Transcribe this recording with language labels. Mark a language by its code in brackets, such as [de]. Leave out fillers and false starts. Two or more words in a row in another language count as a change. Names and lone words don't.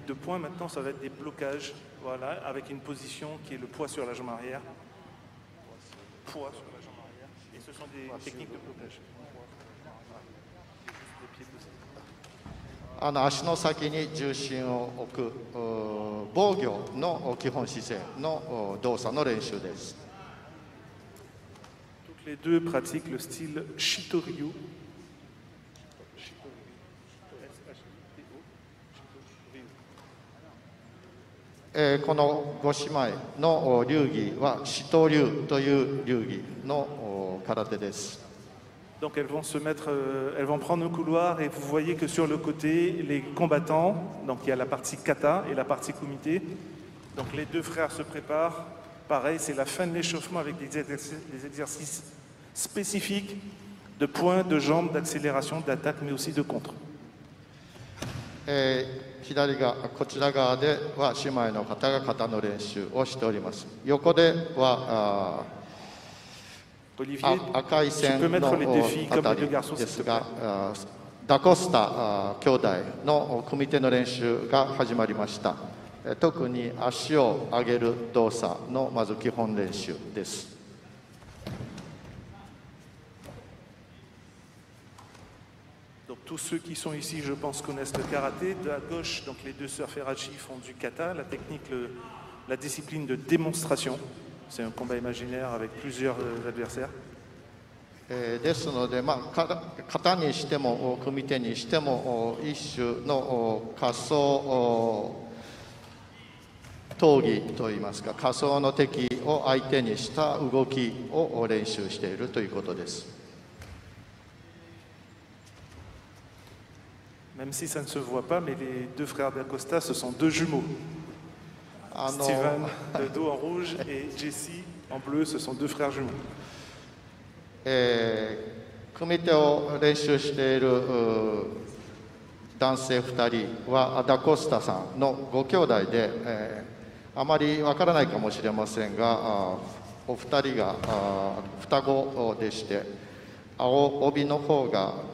[fr] de points, maintenant ça va être des blocages, voilà, avec une position qui est le poids sur la jambe arrière. Poids sur la jambe arrière, et ce sont des techniques de blocage. [ja] 足の先に重心を置く防御の基本姿勢の動作の練習です。 [fr] Toutes les deux pratiquent le style Shitoryu. [ja] このご姉妹の流儀はシト流という流儀の空手です。 [fr] Donc elles vont prendre un couloir et vous voyez que sur le côté, les combattants, donc il y a la partie kata et la partie kumite. Donc les deux frères se préparent. Pareil, c'est la fin de l'échauffement avec des exercices spécifiques de points, de jambes, d'accélération, d'attaque, mais aussi de contre. [ja] 左がこちら側では姉妹の方が型の練習をしております。横では赤い線の方ですが、ダコスタ兄弟の組手の練習が始まりました。特に足を上げる動作のまず基本練習です。 [fr] Donc tous ceux qui sont ici, je pense, connaissent le karaté. De la gauche, donc les deux sœurs Ferracci font du kata, la technique, la discipline de démonstration. C'est un combat imaginaire avec plusieurs adversaires. [ja] ですので、型にしても組手にしても一種の仮想闘技といいますか、仮想の敵を相手にした動きを練習しているということです。 [fr] Même si ça ne se voit pas, mais les deux frères d'Acosta, ce sont deux jumeaux. Steven, de dos en rouge, et Jesse, en bleu, ce sont deux frères jumeaux. [ja] 組手を練習している男性2人はダコスタさんのご兄弟で、あまりわからないかもしれませんが、お二人が双子でして、青帯の方が、